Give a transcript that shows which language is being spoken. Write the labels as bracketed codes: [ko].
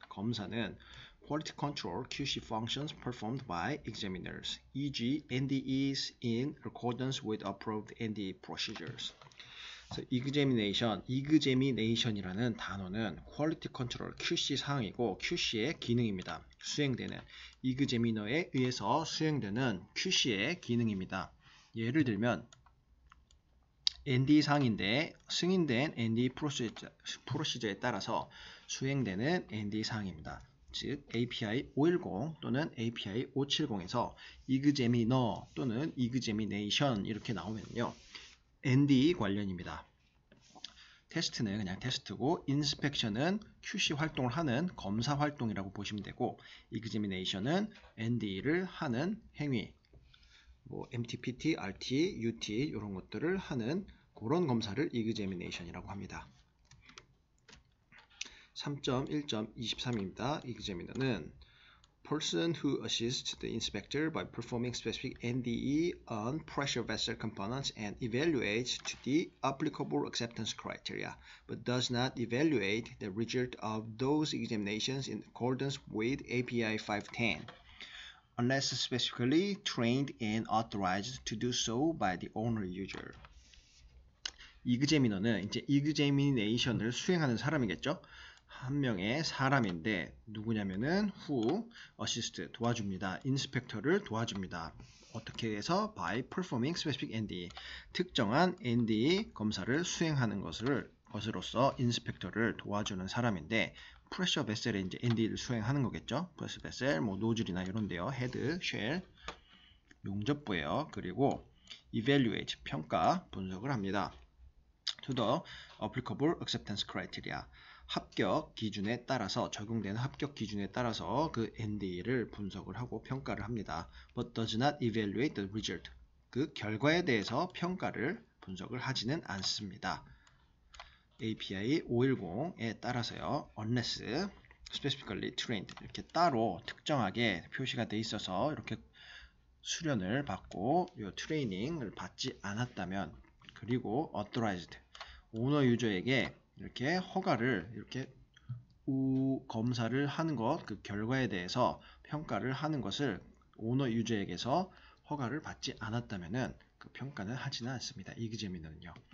[ko] 검사는 [en] quality control QC functions performed by examiners, e.g. NDEs in accordance with approved NDE procedures. [ko] examination이라는 단어는 퀄리티 컨트롤 QC 사항이고 QC의 기능입니다. 수행되는 examiner에 의해서 수행되는 QC의 기능입니다. 예를 들면 NDE 사항인데 승인된 NDE 프로시저에 따라서 수행되는 NDE 사항입니다. 즉 API 510 또는 API 570에서 examiner 또는 examination 이렇게 나오면요. NDE 관련입니다. 테스트는 그냥 테스트고 inspection은 QC 활동을 하는 검사 활동이라고 보시면 되고 examination은 NDE를 하는 행위 뭐 MTPT, RT, UT 이런 것들을 하는 그런 검사를 examination이라고 합니다. 3.1.23입니다. examiner는 [en] person who assists the inspector by performing specific NDE on pressure vessel components and evaluates to the applicable acceptance criteria, but does not evaluate the result of those examinations in accordance with API 510, unless specifically trained and authorized to do so by the owner user. [ko] examiner는 이제 examination을 수행하는 사람이겠죠. 한 명의 사람인데 누구냐면은 [en] who assist [ko] 도와줍니다. inspector를 도와줍니다. 어떻게 해서 [en] by performing specific NDE [ko] 특정한 NDE 검사를 수행하는 것으로서 inspector를 도와주는 사람인데 pressure vessel에 이제 NDE를 수행하는 거겠죠. pressure vessel 뭐 노즐이나 이런데요. 헤드, 쉘, 용접부예요. 그리고 evaluate 평가 분석을 합니다. [en] to the applicable acceptance criteria [ko] 합격 기준에 따라서 적용되는 합격 기준에 따라서 그 NDE를 분석을 하고 평가를 합니다. [en] But does not evaluate the result. [ko] 그 결과에 대해서 평가를 분석을 하지는 않습니다. API 510에 따라서요. [en] Unless specifically trained [ko] 이렇게 따로 특정하게 표시가 돼 있어서 이렇게 수련을 받고 이 트레이닝을 받지 않았다면 그리고 authorized 오너 유저에게 이렇게 허가를 이렇게 검사를 하는 것, 그 결과에 대해서 평가를 하는 것을 오너 유저에게서 허가를 받지 않았다면은 그 평가는 하지는 않습니다. examiner는요.